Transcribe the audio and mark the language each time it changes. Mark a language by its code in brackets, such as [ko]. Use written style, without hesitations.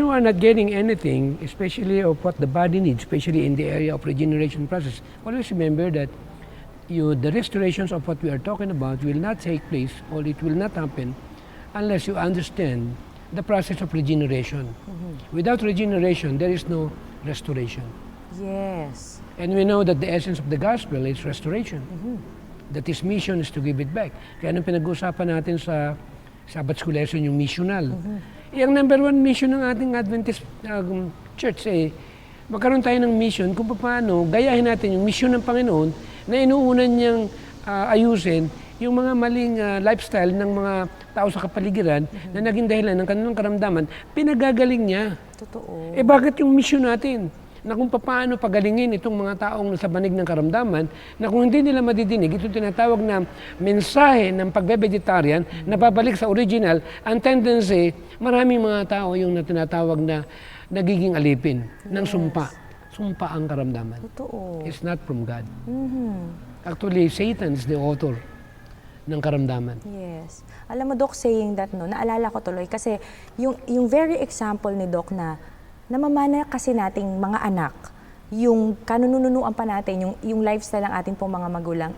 [en] you are not getting anything, especially of what the body needs, especially in the area of regeneration process, always remember that the restorations of what we are talking about will not take place or it will not happen unless you understand the process of regeneration. Without regeneration, there is no restoration. Yes. And we know that the essence of the gospel is restoration. That his mission is to give it back. [tl] Kaya nung pinag-uusapan natin sa Sabbath School lesson, yung missional. Yung number one mission ng ating Adventist church magkaroon tayo ng mission kung paano gayahin natin yung mission ng Panginoon na inuunan niyang ayusin yung mga maling lifestyle ng mga tao sa kapaligiran na naging dahilan ng kanilang karamdaman, pinagagaling niya. Totoo. Bakit yung mission natin? Na kung paano pagalingin itong mga taong nasa banig ng karamdaman, na kung hindi nila madidinig, ito tinatawag na mensahe ng pagbe-vegetarian na babalik sa original, ang tendency, maraming mga tao yung tinatawag na nagiging alipin ng sumpa. Sumpa ang karamdaman. Totoo. [en] It's not from God. Actually, Satan is the author ng karamdaman. [tl] Yes. Alam mo, Doc, saying that, no, naalala ko tuloy kasi yung very example ni Doc na namamana kasi nating mga anak, yung kanununuan pa natin, yung lifestyle ng ating pong mga magulang.